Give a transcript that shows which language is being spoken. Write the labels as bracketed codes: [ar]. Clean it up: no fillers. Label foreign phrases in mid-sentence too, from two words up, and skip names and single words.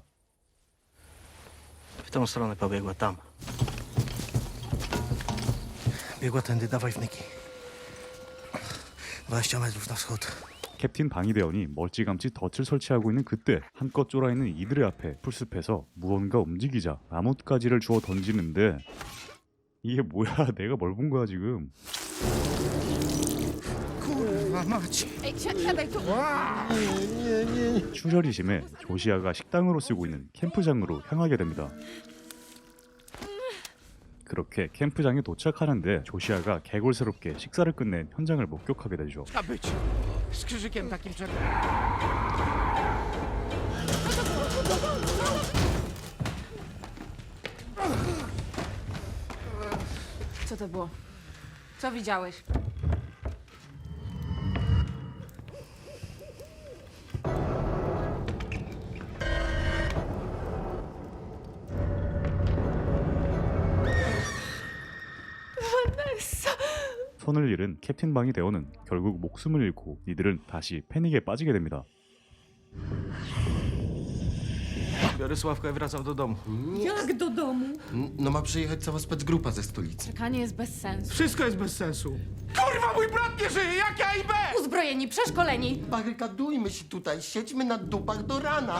[pl] W tą stronę pobiegła tam. Biegła tędy, dawaj wnyki. 20 metrów na wschód. [ko] 캡틴 방위대원이 멀찌감치 덫을 설치하고 있는 그때 한껏 쫄아있는 이들의 앞에 풀숲에서 무언가 움직이자 나뭇가지를 주워 던지는데 이게 뭐야? 내가 뭘 본 거야 지금? 출혈이 심해 조시아가 식당으로 쓰고 있는 캠프장으로 향하게 됩니다. 그렇게 캠프장에 도착하는데 조시아가 개골스럽게 식사를 끝낸 현장을 목격하게 되죠. [pl] Z krzyżykiem takim Co to było? Co widziałeś? [ko] 손을 잃은 캡틴 방위대원은 결국 목숨을 잃고 이들은 다시 패닉에 빠지게 됩니다. [pl] Biorę Sławka i wracam do domu. Jak do domu? No ma przyjechać cała specgrupa ze stolicy. Czekanie jest bez sensu. Wszystko jest bez sensu. Kurwa, mój brat nie żyje, jak ja i B! Uzbrojeni, przeszkoleni. Barykadujmy się tutaj, siedźmy na dupach do rana.